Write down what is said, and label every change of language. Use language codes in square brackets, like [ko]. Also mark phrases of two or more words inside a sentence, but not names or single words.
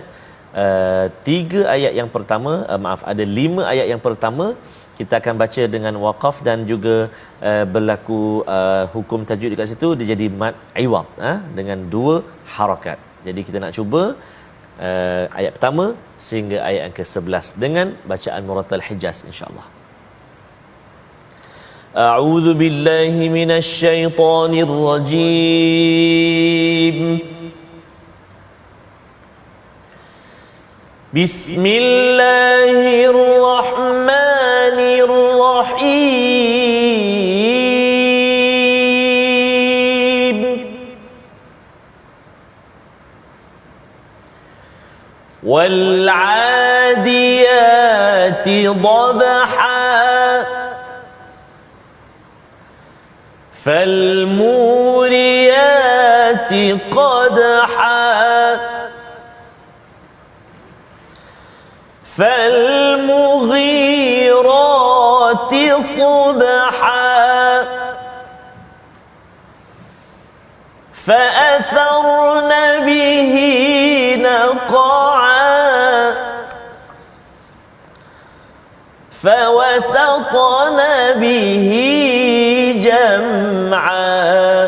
[ms] 3 ayat yang pertama, ada 5 ayat yang pertama kita akan baca dengan waqaf dan juga berlaku hukum tajwid dekat situ, dia jadi [ar] مد عوض [ms] dengan 2 harakat. Jadi kita nak cuba ayat pertama sehingga ayat yang ke-11 dengan bacaan murattal Hijaz insya-Allah. [ar] أعوذ بالله من الشيطان الرجيم. بسم الله الرحمن الرحيم. والعاديات ضبحا فالموريات قدحا فالمغيرات صبحا فأثرن به نقعا فوسطن به جمعا